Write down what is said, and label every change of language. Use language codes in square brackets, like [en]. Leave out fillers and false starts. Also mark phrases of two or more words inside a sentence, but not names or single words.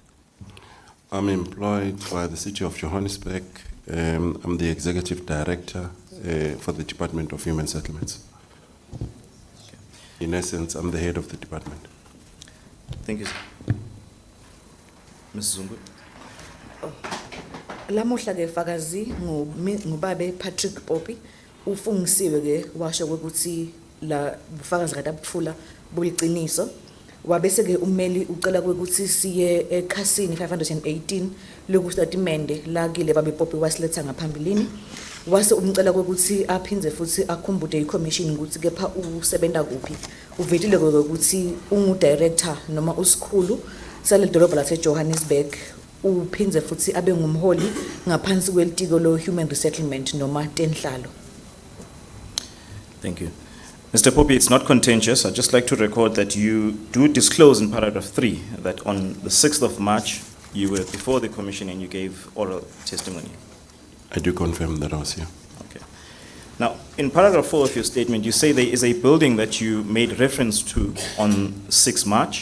[en] I'm employed by the City of Johannesburg. I'm the Executive Director for the Department of Human Settlements. In essence, I'm the head of the department. Thank you, sir. Ms. Zungu. [ss] Lamuhla ke fakazi ngubabe Patrick Poppy ufungisiwe ke washo ukuthi la bufakazi kadabutfula buliqiniso wabese ke ummeli ucela ukuthi siye ekhasini 518 lokustatimende la kile babe Poppy wasiletha ngaphambilini wase umcela ukuthi aphindze futhi akhumbude iCommission ukuthi kepha usebenza kuphi uvetile ukuthi ungu director noma usikhulu sale dolobha lase Johannesburg uphindze futhi abe ngumholi ngaphansi kwelitiko lo [en] human resettlement [ss] noma tenhlalo. [en] Thank you. Mr. Poppy, it's not contentious. I'd just like to record that you do disclose in paragraph 3 that on the 6th of March, you were before the Commission and you gave oral testimony. I do confirm that I was here. Okay. Now, in paragraph 4 of your statement, you say there is a building that you made reference to on 6 March.